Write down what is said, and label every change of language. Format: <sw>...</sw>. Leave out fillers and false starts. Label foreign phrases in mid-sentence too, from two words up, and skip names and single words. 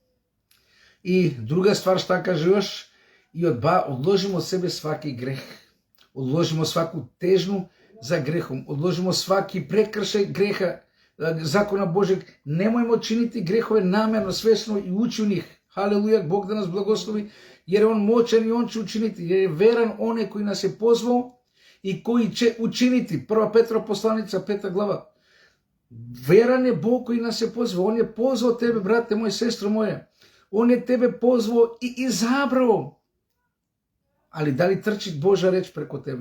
<sr>I druga stvar, šta kaže još? I odložimo od sebe svaki greh. Odložimo svaku težnju za grehom. Odložimo svaki prekršaj greha, zakona Božeg. Nemojmo činiti grehove namjerno, svesno i ući u njih. Халелуја, Бог да нас благослови, jer on moćan i on će učiniti, jer je veran onaj koji nas je pozvao i koji će učiniti. 1. Petrova poslanica, 5. glava. Veran je Bog koji nas je pozvao. On je pozvao tebe, brate moj, sestro moje. On je tebe pozvao i izabrao. Ali da li trči Božja reč preko tebe?</sr>